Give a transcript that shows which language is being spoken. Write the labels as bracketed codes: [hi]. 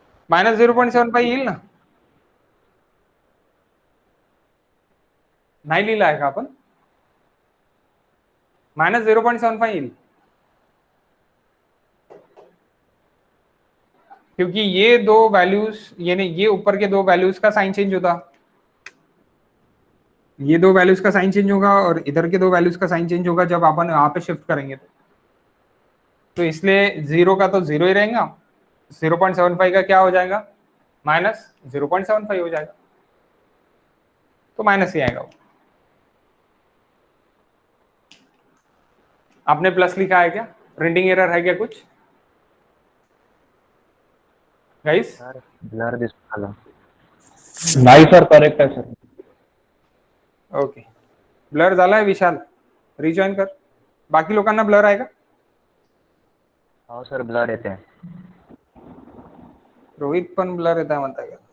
[mr] Minus 0.75 येईल ना, नाही लिहिलं आहे का आपण? [hi] -0.75 येईल, क्योंकि ये दो वैल्यूज, यानी ये ऊपर के दो वैल्यूज का साइन चेंज होता, ये दो वैल्यूज का साइन चेंज होगा और इधर के दो वैल्यूज का साइन चेंज होगा जब अपन यहाँ पे शिफ्ट करेंगे तो इसलिए 0 का तो 0 ही रहेगा, 0.75 का क्या हो जाएगा, -0.75 हो जाएगा, तो माइनस ही आएगा वो। आपने प्लस लिखा है क्या, प्रिंटिंग एरर है क्या कुछ गाइस? [mr] ब्लर दिसतो नाही सर, करेक्ट आहे सर. ओके, ब्लर झालाय विशाल, रिजॉइन कर, बाकी लोकांना ब्लर आहे का? हो सर ब्लर येते. रोहित पण ब्लर येत आहे म्हणताय का?